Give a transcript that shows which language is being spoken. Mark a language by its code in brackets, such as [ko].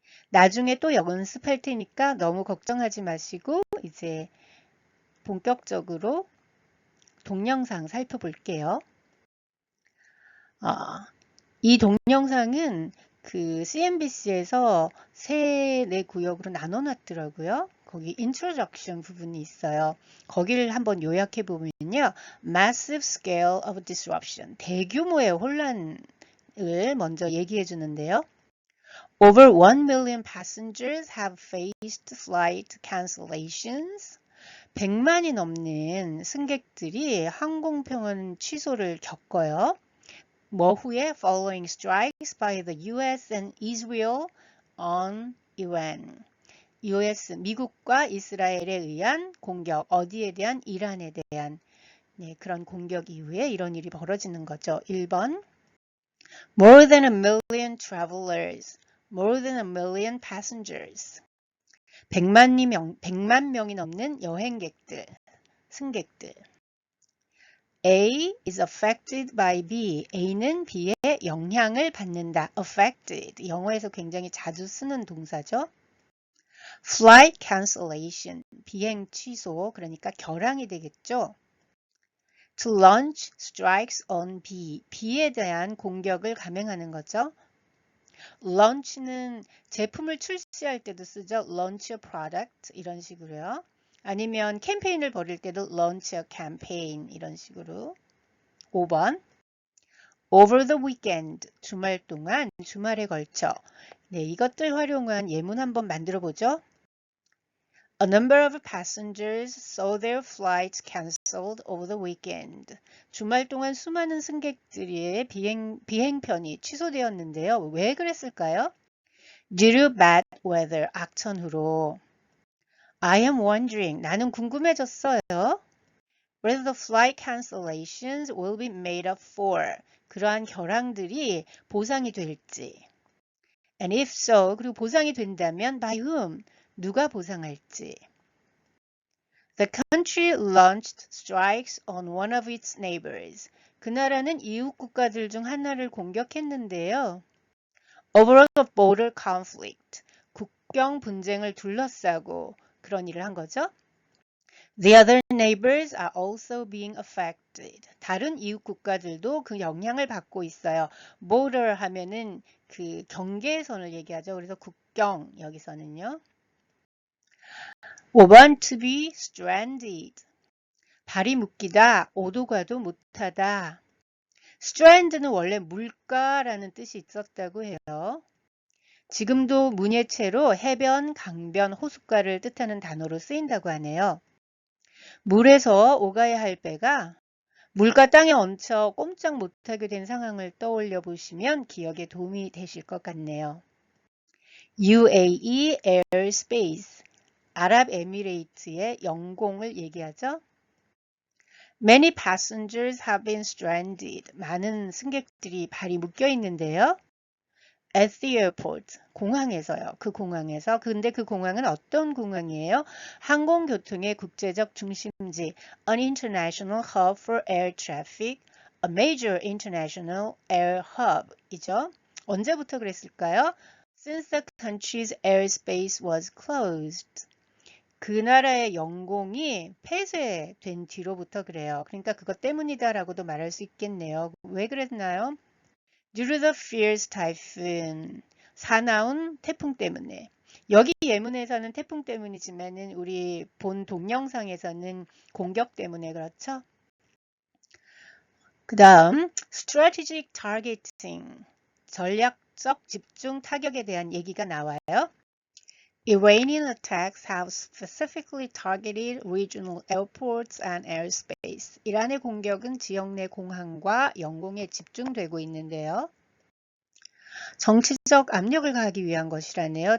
[ko] 나중에 또 연습할 테니까 너무 걱정하지 마시고 이제 본격적으로 동영상 살펴볼게요. 이 동영상은 그 CNBC에서 3-4구역으로 나눠놨더라고요. 거기 introduction 부분이 있어요. 거기를 한번 요약해 보면요. [en] Massive scale of disruption. [ko] 대규모의 혼란을 먼저 얘기해 주는데요. [en] Over 1 million passengers have faced flight cancellations. [ko] 100만이 넘는 승객들이 항공편 취소를 겪어요. 뭐 후에 [en] following strikes by the US and Israel on Iran. [ko] US, 미국과 이스라엘에 의한 공격, 어디에 대한? 이란에 대한 그런 공격 이후에 이런 일이 벌어지는 거죠. [en] 1번 More than a million travelers, more than a million passengers. [ko] 100만 명이 넘는 여행객들, 승객들. [en] A is affected by B. [ko] A는 B의 영향을 받는다. [en] affected. [ko] 영어에서 굉장히 자주 쓰는 동사죠. [en] flight cancellation. [ko] 비행 취소. 그러니까 결항이 되겠죠. [en] to launch strikes on B. [ko] B에 대한 공격을 감행하는 거죠. launch는 제품을 출시할 때도 쓰죠. [en] launch a product [ko] 이런 식으로요. 아니면 캠페인을 벌일 때도 [en] launch a campaign [ko] 이런 식으로. 5번 [en] over the weekend [ko] 주말 동안 주말에 걸쳐. 네, 이것들 활용한 예문 한번 만들어 보죠. [en] A number of passengers saw their flights cancelled over the weekend. [ko] 주말 동안 수많은 승객들의 비행편이 취소되었는데요. 왜 그랬을까요? [en] Due to bad weather, [ko] 악천후로. [en] I am wondering, [ko] 나는 궁금해졌어요. [en] Whether the flight cancellations will be made up for. [ko] 그러한 결항들이 보상이 될지. [en] And if so, [ko] 그리고 보상이 된다면 [en] by whom? [ko] 누가 보상할지. [en] The country launched strikes on one of its neighbors. [ko] 그 나라는 이웃 국가들 중 하나를 공격했는데요. [en] Over a border conflict. [ko] 국경 분쟁을 둘러싸고 그런 일을 한 거죠. [en] The other neighbors are also being affected. [ko] 다른 이웃 국가들도 그 영향을 받고 있어요. border 하면은 그 경계선을 얘기하죠. 그래서 국경 여기서는요. [en] 5번 to be stranded. [ko] 발이 묶이다, 오도 가도 못하다. strand는 원래 물가라는 뜻이 있었다고 해요. 지금도 문예체로 해변, 강변, 호숫가를 뜻하는 단어로 쓰인다고 하네요. 물에서 오가야 할 배가 물과 땅에 얹혀 꼼짝 못하게 된 상황을 떠올려 보시면 기억에 도움이 되실 것 같네요. UAE Airspace, 아랍에미레이트의 영공을 얘기하죠. [en] Many passengers have been stranded. [ko] 많은 승객들이 발이 묶여 있는데요. [en] At the airport, [ko] 공항에서요. 그 공항에서. 근데 그 공항은 어떤 공항이에요? 항공교통의 국제적 중심지, [en] an international hub for air traffic, a major international air hub [ko] 이죠. 언제부터 그랬을까요? [en] Since the country's airspace was closed. [ko] 그 나라의 영공이 폐쇄된 뒤로부터 그래요. 그러니까 그것 때문이다라고도 말할 수 있겠네요. 왜 그랬나요? [en] Due to the fierce typhoon. [ko] 사나운 태풍 때문에. 여기 예문에서는 태풍 때문이지만은 우리 본 동영상에서는 공격 때문에 그렇죠? 그 다음 [en] strategic targeting. [ko] 전략적 집중 타격에 대한 얘기가 나와요. [en] Iranian attacks have specifically targeted regional airports and airspace. [ko] 이란의 공격은 지역 내 공항과 영공에 집중되고 있는데요. 정치적 압력을 가하기 위한 것이라네요.